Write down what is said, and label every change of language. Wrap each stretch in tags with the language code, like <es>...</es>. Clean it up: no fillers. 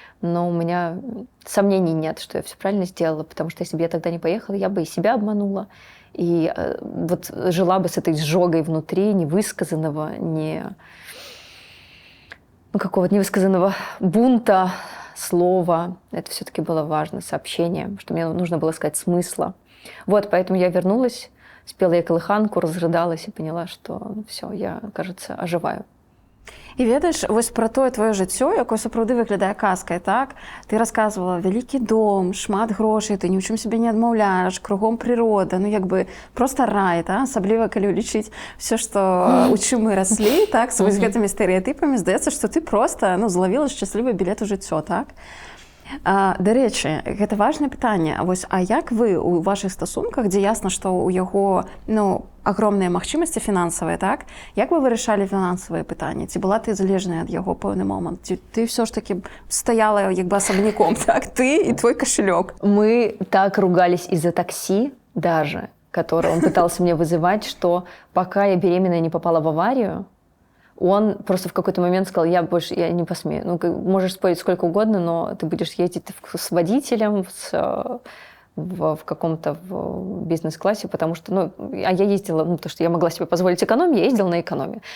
<ru>Но у меня сомнений нет, что я все правильно сделала, потому что если бы я тогда не поехала, я бы и себя обманула, и жила бы с этой сжогой внутри, невысказанного, какого-то невысказанного бунта, слова. Это все-таки было важно, сообщение, что мне нужно было сказать смысла. Поэтому я вернулась, спела я колыханку, разрыдалась и поняла, что все, я, кажется, оживаю.</ru> <be>І ведаеш, вось пра тое твоё жыццё, якое сапраўды выглядае казкай, так? Ты расказвала вялікі дом, шмат грошай, ты ні ў чым сябе не адмаўляеш, кругом прырода, просто рай, асабліва калі ўлічыць все, што у чым мы раслі, так, з вось гэтымі стэрэатыпамі, здаецца, што ты просто злавіла шчаслівы білет у жыццё, так? Дарэчы, гэта важнае пытанне. А як вы у вашых стасунках, дзе ясна, што ў яго агромныя магчымасці фінансавыя, так? Як вы вырашалі фінансавыя пытанні? Ці была ты залежная ад яго пэўны момант? Ці ты ўсё ж такі стаяла асабняком, так? Ты і твой кошелек.</be> <ru>Мы так ругались из-за такси даже, которое он пытался мне вызывать, что пока я беременная не попала в аварию, он просто в какой-то момент сказал, я не посмею. Можешь спорить сколько угодно, но ты будешь ездить с водителем, в каком-то бизнес-классе, потому что, я ездила, потому что я могла себе позволить экономию, я ездила на экономию.</ru>